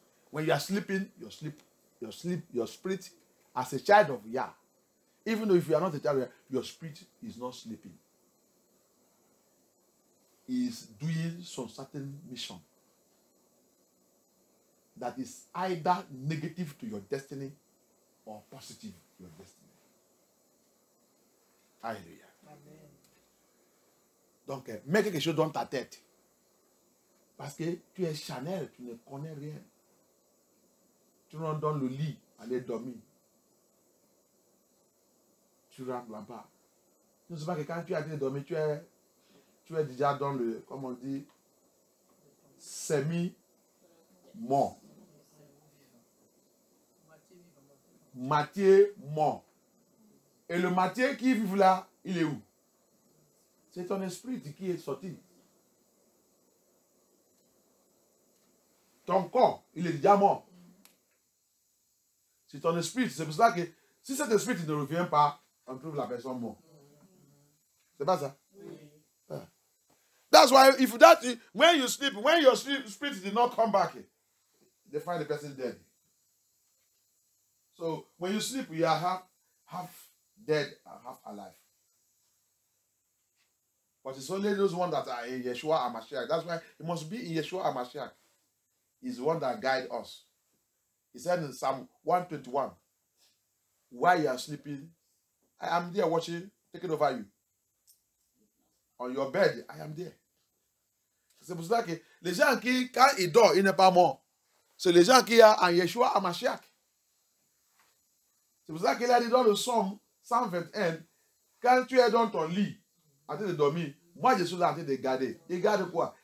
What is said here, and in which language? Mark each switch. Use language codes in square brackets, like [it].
[en] When you are sleeping, your spirit, as a child of Yah, even though if you are not a child of Yah, your spirit is not sleeping. He is doing some certain mission that is either negative to your destiny or positive to your destiny. [fr] Alléluia. Amen. Donc, mets quelque chose dans ta tête. Parce que tu es Chanel, tu ne connais rien. Tu rentres dans le lit, aller dormir. Tu rentres là-bas. Tu ne sais pas que quand tu as été dormir, tu es déjà dans le, comme on dit, semi-mort. Moitié mort. Et le moitié qui vit là, il est où? C'est ton esprit qui est sorti. Ton corps, il est déjà mort. C'est ton esprit. C'est pour ça que si cet esprit ne revient pas, on trouve la personne morte. C'est pas ça? Oui. [en] Yeah. That's why when you sleep, when your spirit did not come back, they find the person dead. So when you sleep, you are half dead and half alive. But it's only those ones that are in Yeshua HaMashiach. That's why it must be in Yeshua HaMashiach. He's the one that guides us. He said in Psalm 121, while you are sleeping, I am there watching, taking over you. On your bed, I am there. [fr] C'est pour ça que les gens qui, quand ils dorment, ils n'est pas mort. C'est les gens qui sont en Yeshua HaMashiach. C'est pour ça qu'il a dit dans le Psaume 121, quand tu es dans ton lit, en train de dormir, moi je suis là en train de garder. Il garde quoi?